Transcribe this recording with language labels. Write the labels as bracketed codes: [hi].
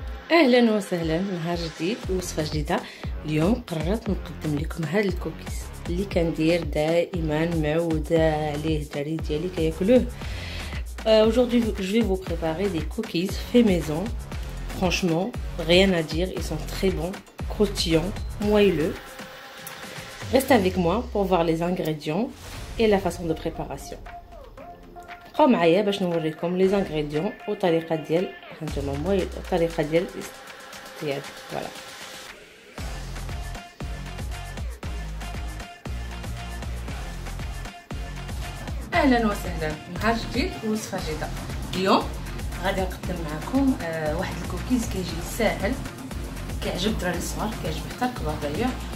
[ar] اهلا وسهلا، نهار جديد ووصفه جديده. اليوم قررت نقدم لكم هاد الكوكيز اللي كندير دائما معوده عليه الدراري ديالي كياكلوه. [fr] Aujourd'hui je vais vous préparer des cookies fait maison. Franchement rien à dire, ils sont très bons, croustillants, moelleux. Reste avec moi pour voir les ingrédients et la façon de préparation. [ar] بقاو معايا باش نوريكم لي زانغريديون والطريقه ديال هانتوما المويل، الطريقه ديال فوالا. اهلا وسهلا، نهار جديد ووصفه جديده. اليوم غادي نقدم معكم واحد الكوكيز كيجي ساهل، كيعجب الدراري الصغار، كيعجب حتى الكبار دايوغ.